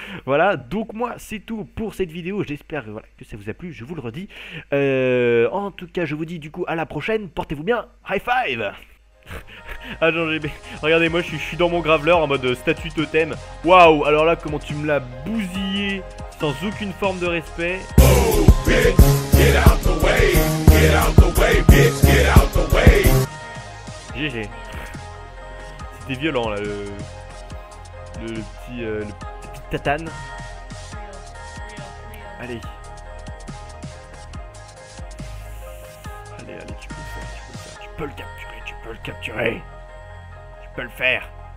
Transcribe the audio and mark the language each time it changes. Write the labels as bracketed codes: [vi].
[fr] Voilà, donc moi c'est tout pour cette vidéo. J'espère voilà, que ça vous a plu, je vous le redis. En tout cas, je vous dis du coup à la prochaine. Portez-vous bien, [en] high five. [fr] Ah non, regardez, moi je suis dans mon graveleur en mode statut totem. Waouh, alors là, comment tu me l'as bousillé sans aucune forme de respect. [en] Oh, bitch, get out the way, bitch, get out the way. GG. [fr] C'était violent là, le petit tatane. Allez. Allez, tu peux le faire, tu peux le capturer, tu peux le faire.